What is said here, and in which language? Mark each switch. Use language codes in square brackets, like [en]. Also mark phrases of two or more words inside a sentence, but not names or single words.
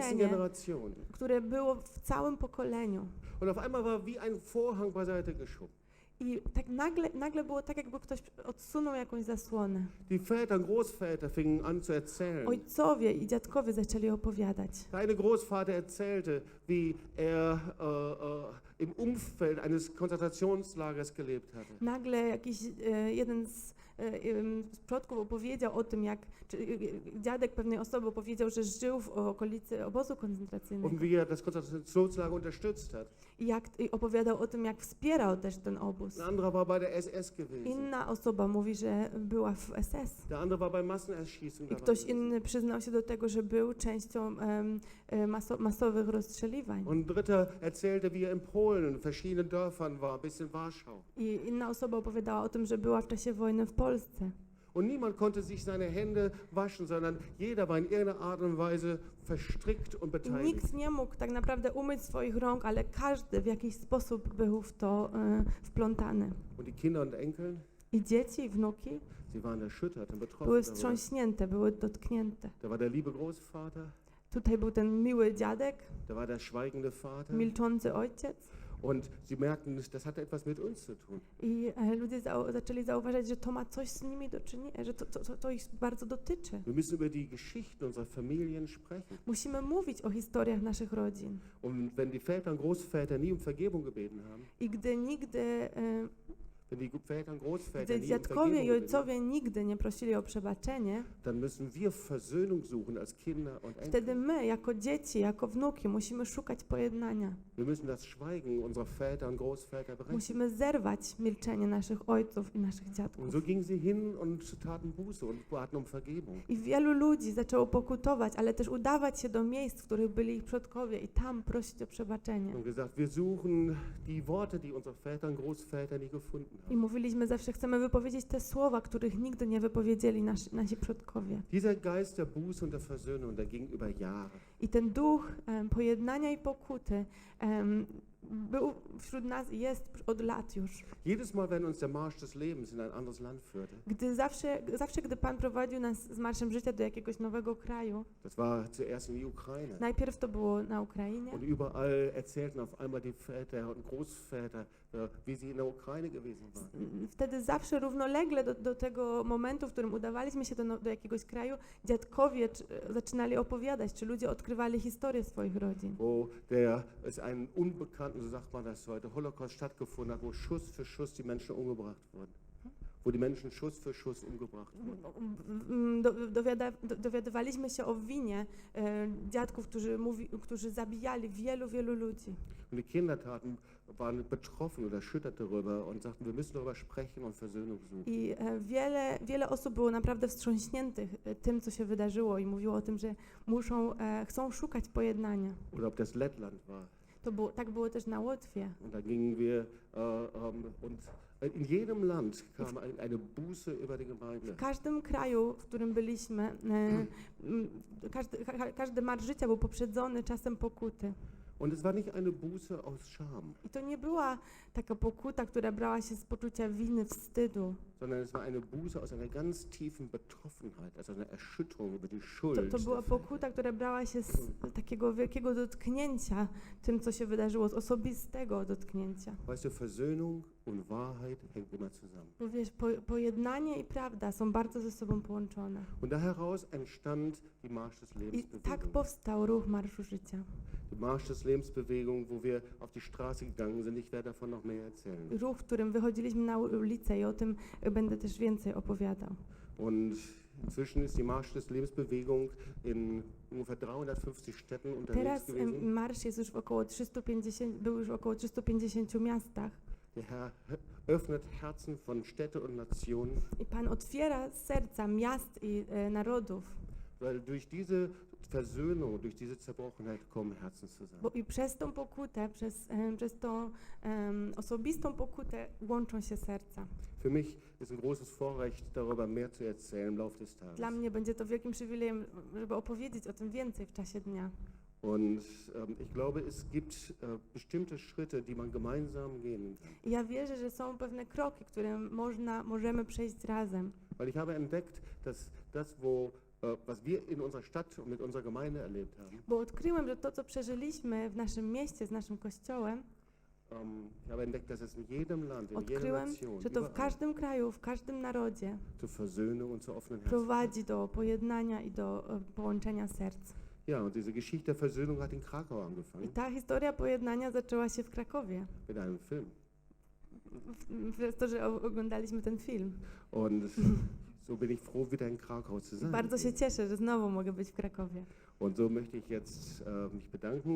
[pl] milczenie, [de] Generation. [pl] które było w całym pokoleniu. [de] Und auf einmal war wie ein Vorhang beiseite geschoben. [pl] I tak nagle było tak, jakby ktoś odsunął jakąś zasłonę. [de] Die Väter, Großväter fingen an zu erzählen. [pl] Ojcowie i dziadkowie zaczęli opowiadać. [de] Der eine Großvater erzählte, wie er im Umfeld eines Konzentrationslagers gelebt hatte. [pl] Nagle jakiś jeden z przodków opowiedział o tym, dziadek pewnej osoby opowiedział, że żył w okolicy obozu koncentracyjnego. [de] Und wie er das Konzentrationslager unterstützt hat. [pl] I opowiadał o tym, jak wspierał też ten obóz. [de] Ein anderer war bei der SS gewesen. [pl] Inna osoba mówi, że była w SS. [de] Der andere war bei Massenerschießungen [pl] I [de] dabei [pl] ktoś [de] gewesen. [pl] inny przyznał się do tego, że był częścią masowych rozstrzeliwań. [de] Und ein dritter erzählte, wie er in Polen in verschiedenen Dörfern war, bis in Warschau. [pl] I inna osoba opowiadała o tym, że była w czasie wojny w Polsce. [de] Und niemand konnte sich seine Hände waschen, sondern jeder war in irgendeiner Art und Weise verstrickt und [pl] I [de] beteiligt. [pl] nikt nie mógł tak naprawdę umyć swoich rąk, ale każdy w jakiś sposób był w to wplątany. [de] Und die Kinder und Enkel, [pl] I dzieci, i wnuki [de] sie waren erschüttert und betroffen [pl] były [de] darüber. [pl] wstrząśnięte, były dotknięte. [de] Da war der liebe Großvater, [pl] Tutaj był ten miły dziadek, [de] da war der schweigende Vater. [pl] milczący ojciec. [de] Und sie merkten, das hatte etwas mit uns zu tun. [pl] I ludzie zaczęli zauważać, że to ma coś z nimi do czynienia, że to ich bardzo dotyczy. [de] Wir müssen über die Geschichten unserer Familien sprechen. [pl] Musimy mówić o historiach naszych rodzin. [de] Und wenn die Väter und Großväter nie um Vergebung gebeten haben, [pl] I gdy nigdy, [de] wenn die Väter und Großväter [pl] gdy [de] nie um [pl] dziadkowie [de] Vergebung [pl] i [de] gebeten [pl] ojcowie nigdy nie prosili o przebaczenie, [de] dann müssen wir Versöhnung suchen als Kinder und [pl] wtedy [de] Enkel. [pl] my, jako dzieci, jako wnuki, musimy szukać pojednania. [de] Wir müssen das Schweigen unserer Väter und Großväter brechen. [pl] Musimy zerwać milczenie naszych ojców i naszych [de] Und [pl] dziadków. [de] so gingen sie hin und taten Buße und baten um Vergebung. [pl] I wielu ludzi zaczęło pokutować, ale też udawać się do miejsc, w których byli ich przodkowie i tam prosić o przebaczenie. [de] Und gesagt, wir suchen die Worte, die unsere Väter und Großväter nie gefunden [pl] I [de] haben. [pl] mówiliśmy zawsze, chcemy wypowiedzieć te słowa, których nigdy nie wypowiedzieli nasi przodkowie. [de] Dieser Geist der Buße und der Versöhnung, der ging über Jahre. [pl] I ten duch pojednania i pokuty był wśród nas i jest od lat już. [de] Jedes Mal, wenn uns der Marsch des Lebens in ein anderes Land führte, [pl] Gdy Pan prowadził nas z marszem życia do jakiegoś nowego kraju, [de] das war zuerst in die Ukraine. [pl] najpierw to było na Ukrainie, [de] Und überall erzählten auf einmal die Väter und Großväter, wie sie in der Ukraine gewesen waren. wtedy zawsze równolegle do tego momentu, w którym udawaliśmy się do jakiegoś kraju, dziadkowie zaczynali opowiadać, czy ludzie odkrywali historię swoich rodzin. Wo es einen unbekannten, so sagt man das heute, Holocaust stattgefunden hat, wo Schuss für Schuss die Menschen umgebracht wurden. Wo die Menschen Schuss für Schuss umgebracht wurden. [pl] Dowiadywaliśmy się o winie dziadków, którzy zabijali wielu ludzi. [de] Und die Kinder waren betroffen oder erschüttert darüber und sagten, wir müssen darüber sprechen und Versöhnung suchen. [pl] I wiele osób było naprawdę wstrząśniętych tym, co się wydarzyło i mówiło o tym, że chcą szukać pojednania. [de] Oder ob das Lettland war. [pl] Tak było też na Łotwie. [de] Und da gingen wir und in jedem Land kam eine Buße über die Gemeinde. [pl] W każdym kraju, w którym byliśmy, każdy marsz życia był poprzedzony czasem pokuty. [de] Und es war nicht eine Buße aus Scham, [pl] I to nie była taka pokuta, która brała się z poczucia winy, wstydu. [de] sondern es war eine Buße aus einer ganz tiefen Betroffenheit, also einer Erschütterung über die Schuld. [pl] To była pokuta, która brała się z takiego wielkiego dotknięcia tym, co się wydarzyło, z osobistego dotknięcia. [de] Weißt du, Versöhnung und Wahrheit hängt immer zusammen. [pl] Bo wiesz, pojednanie i prawda są bardzo ze sobą połączone. [de] Und da heraus entstand die Marsch des [pl] I tak [de] Lebensbewegung. [pl] powstał ruch Marszu Życia. [de] Die Marsch des Lebensbewegung, wo wir auf die Straße gegangen sind. Ich werde davon noch mehr erzählen. [pl] Ruch, w którym wychodziliśmy na ulicę i o tym będę też więcej opowiadał. [de] Und inzwischen ist die Marsch des Lebensbewegung in ungefähr 350 Städten unterwegs [pl] Teraz [de] gewesen. [pl] marsz jest już był już w około 350 miastach. [de] Der Herr öffnet Herzen von Städte und Nationen, [pl] I Pan otwiera serca miast i narodów. [de] weil durch diese Versöhnung, durch diese Zerbrochenheit kommen Herzen zusammen. [pl] I przez tą pokutę, przez tą osobistą pokutę łączą się serca. [de] Für mich ist ein großes Vorrecht, darüber mehr zu erzählen im Laufe des Tages. [pl] Dla mnie będzie to wielkim przywilejem, żeby opowiedzieć o tym więcej w czasie dnia. [de] Und ich glaube, es gibt bestimmte Schritte, die man gemeinsam gehen kann. [pl] I ja wierzę, że są pewne kroki, które możemy przejść razem. [de] Weil ich habe entdeckt, dass das, was wir in unserer Stadt und mit unserer Gemeinde erlebt haben, [pl] Bo odkryłem, że to, co przeżyliśmy w naszym mieście, z naszym kościołem, [de] ich habe entdeckt, dass es in jedem Land, in jeder [pl] odkryłem, [de] Nation, [pl] że to w [de] überall [pl] każdym kraju, w każdym narodzie [de] zur Versöhnung und zur offenen Herzen. [pl] prowadzi do pojednania i do połączenia serc. [de] Ja, und diese Geschichte der Versöhnung hat in Krakau [pl] I [de] angefangen [pl] ta historia pojednania zaczęła się w Krakowie. [de] mit einem Film. [pl] Przez to, że oglądaliśmy ten film. [de] Und so bin ich froh, wieder in Krakau zu sein. [pl] Bardzo się cieszę, że znowu mogę być w Krakowie. [de] Und so möchte ich jetzt mich bedanken.